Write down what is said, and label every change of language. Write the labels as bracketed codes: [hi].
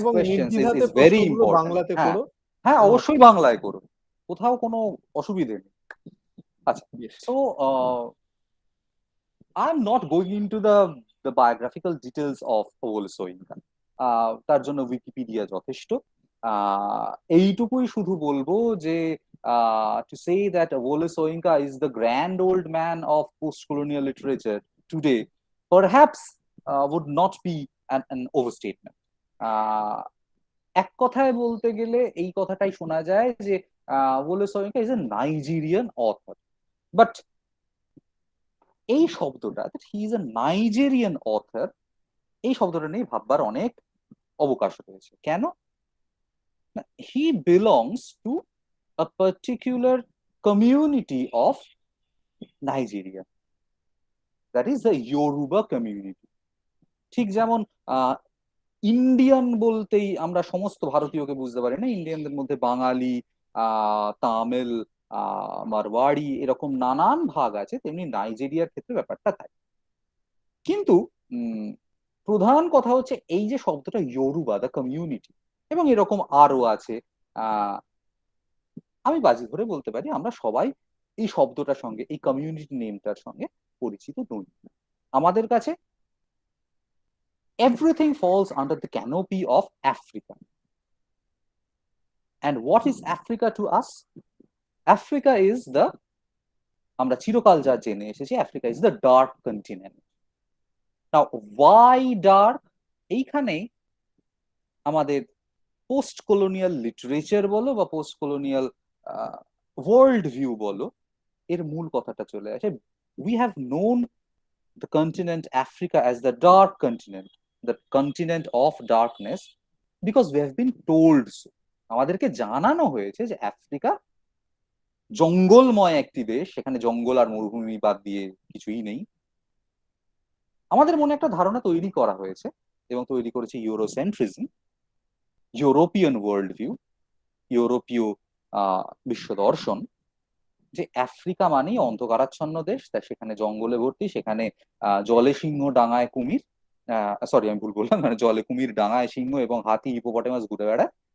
[bn] এবং [en] questions is [bn] নির্দ্বিধাতে [en] is very [bn] প্রশ্নগুলো [en] Important. [bn] বাংলাতে হ্যাঁ, করো, হ্যাঁ, কোনো অবশ্যই অসুবিধা নেই। বাংলায় করো, কোথাও কোনো অসুবিধে নেই। আচ্ছা, বেশ। [en] So I am not going into the biographical details of Wole Soyinka. [bn] তার জন্য উইকিপিডিয়া যথেষ্ট। আহ, এইটুকুই শুধু বলবো যে, [en] to say that Wole Soyinka is the grand old man of post-colonial literature today perhaps would not be an overstatement. [bn] আহ, এক কথায় বলতে গেলে এই কথাটাই শোনা যায় যে [en] Wole Soyinka is a Nigerian author, [bn] but এই শব্দটা, [en] he is a Nigerian author, [bn] এই শব্দটা নিয়ে ভাববার অনেক অবকাশ রয়েছে। কেন? [en] He belongs to a particular community of Nigeria. That is the Yoruba community. [bn] ঠিক যেমন ইন্ডিয়ান বলতেই আমরা সমস্ত ভারতীয়কে বুঝতে পারি না, ইন্ডিয়ানদের মধ্যে বাঙালি, তামিল, মারওয়াড়ি এরকম নানান ভাগ আছে, তেমনি নাইজেরিয়ার ক্ষেত্রে ব্যাপারটা তাই। কিন্তু প্রধান কথা হচ্ছে এই যে শব্দটা ইয়োরুবা, দ্য কমিউনিটি, এবং এরকম আরো আছে, আহ আমি বাজি ধরে বলতে পারি আমরা সবাই এই শব্দটার সঙ্গে, এই কমিউনিটি নেমটার সঙ্গে পরিচিত নই। আমাদের কাছে [en] everything falls under the canopy of Africa. And what is Africa to us? Africa is the, [bn] আমরা চিরকাল যা জেনে এসেছি, [en] Africa is the dark continent. Now why dark? [bn] এইখানেই আমাদের পোস্ট কলোনিয়াল লিটারেচার বলো বা পোস্ট কলোনিয়াল ওয়ার্ল্ড ভিউ বলো, এর মূল কথাটা চলে আসে। [en] We have known the continent Africa as the dark continent, the continent of darkness, because we have been told so. [bn] আমাদেরকে জানানো হয়েছে যে আফ্রিকা জঙ্গলময় একটি দেশ, সেখানে জঙ্গল আর মরুভূমি বাদ দিয়ে কিছুই নেই। আমাদের মনে একটা ধারণা তৈরি করা হয়েছে এবং তৈরি করেছে ইউরোসেন্ট্রিজম, ইউরোপিয়ান ওয়ার্ল্ড ভিউ, ইউরোপীয় বিশ্ব দর্শন, যে আফ্রিকা মানেই অন্ধকারাচ্ছন্ন দেশ, তা সেখানে জঙ্গলে ভর্তি, সেখানে জলে সিংহ ডাঙায় কুমির, সরি আমি ভুল বললাম, মানে জলে কুমির ডাঙায় সিংহ এবং হাতি হিপোপটেমাস ঘুরে বেড়ায়,